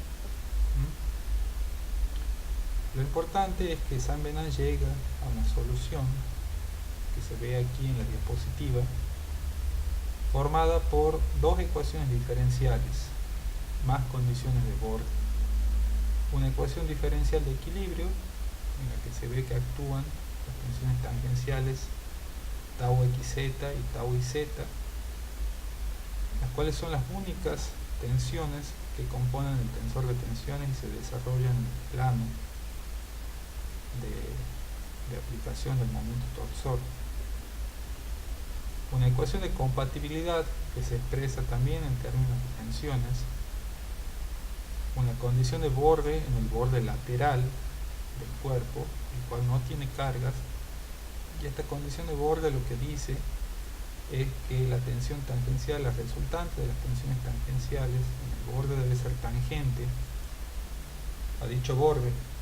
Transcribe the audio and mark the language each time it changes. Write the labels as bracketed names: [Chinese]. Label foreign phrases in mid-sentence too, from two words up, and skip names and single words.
[Spanish] Lo importante es que Saint-Venant llega a una solución que se ve aquí en la diapositiva, formada por dos ecuaciones diferenciales más condiciones de borde. Una ecuación diferencial de equilibrio en la que se ve que actúan las tensiones tangenciales tau xz y tau iz, las cuales son las únicas tensiones que componen el tensor de tensiones y se desarrollan en el plano de aplicación del momento torsor. Una ecuación de compatibilidad que se expresa también en términos de tensiones, una condición de borde en el borde lateral del cuerpo, el cual no tiene cargas, y esta condición de borde lo que dice es que la tensión tangencial, la resultante de las tensiones tangenciales en el borde debe ser tangente a dicho borde.